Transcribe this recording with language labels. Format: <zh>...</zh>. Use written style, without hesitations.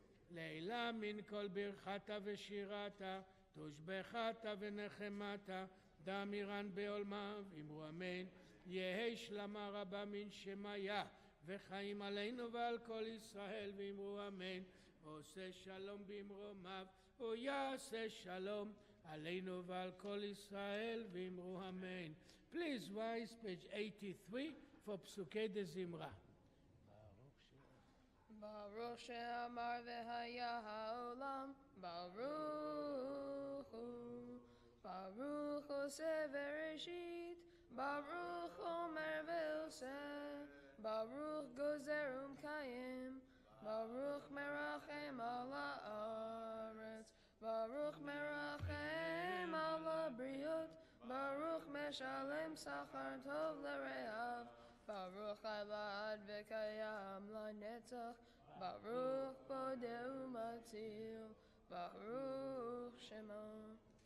<arc>לעילה מן כל ברכתה ושירתה, תושבחתה ונחמתה, דאמירן בעולמה, אמרו אמן. יהי שלמה רבה מן שמיה, וחיים עלינו ועל כל ישראל, ואמרו אמן.</arc> <he>עושה שלום במרומיו, ויעשה שלום עלינו ועל כל ישראל, ואמרו אמן.</he> <en>Please rise, page 83, for פסוקי דזמרה.</en> <he>ברוך שאמר והיה העולם, ברוך הוא. ברוך עושה בראשית, ברוך אומר ועושה, ברוך גוזר ומקיים, ברוך מרחם על הארץ, ברוך מרחם על הבריות, ברוך משלם שכר טוב לרעב, ברוך חלד וקיים לנצח, ברוך פודה ומציל, ברוך שמו.</he>